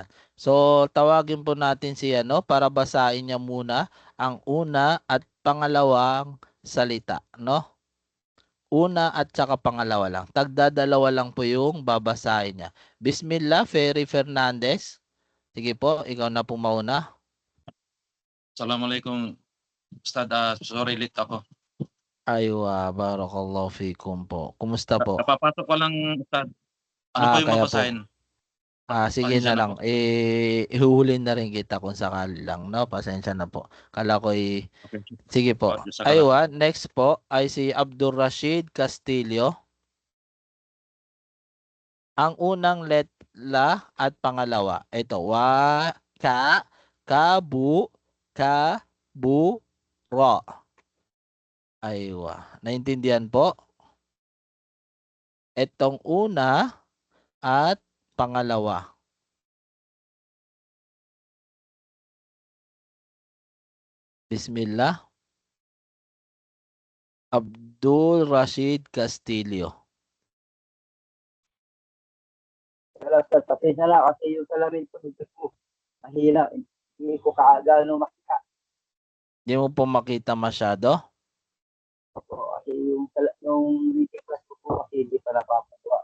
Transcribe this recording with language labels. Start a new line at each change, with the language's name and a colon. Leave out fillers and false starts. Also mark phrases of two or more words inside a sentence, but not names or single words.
Filipino: So, tawagin po natin siya, no? Para basahin niya muna ang una at pangalawang salita, no? Una at saka pangalawa lang. Tagdadalawa lang po yung babasahin niya. Bismillah, Ferry Fernandez. Sige po, ikaw na po mauna.
Arabic: السلام عليكم أستاذ.
Filipino: Sorry late ako.
Arabic: أيوه بارك الله فيكم
Filipino: po. Kumusta po? Napapasok ko lang Ustad. Ano po yung Kaya po. babasahin? Sige Pasensya na na lang. Ihuhulin na rin kita kung sakali lang, no? Pasensya na po. Kala ko Okay. sige po. Jazakallah. Aywa, next po ay si Abdul Rashid Castillo. Ang unang letla at pangalawa. Ito, wa, ka, kabu, ra. Aywa. Naintindihan po? Itong una at pangalawa. Bismillah. Abdul Rashid Castillo. Wala, sir. Pasensya na kasi yung salamin ko dito po. Mahina. Hindi ko kaagano makita. Hindi mo po makita masyado? Po. Kasi yung reading class ko po kasi hindi pa napapagawa.